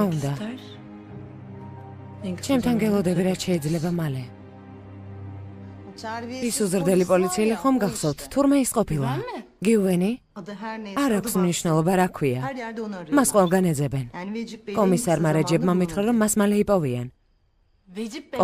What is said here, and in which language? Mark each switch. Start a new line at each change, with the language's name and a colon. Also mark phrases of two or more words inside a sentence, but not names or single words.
Turkish: görmek
Georgian: უნდა.
Turkish: ister, en kısa
Georgian: ჩემთან
Turkish: zamanda
Georgian: გელოდები
Turkish: bize
Georgian: რაც შეიძლება მალე. ის უზრდელი პოლიციელი ხომ გახსოვთ? თურმე ის ყოფილა. გიუვენი? არ აქვს მნიშვნელობა რა ქვია. მას ყველგან ეძებენ. კომისარმა რეჯებმა მითხრა, რომ მას მალე იპოვიან.
Turkish: Vecip Bey.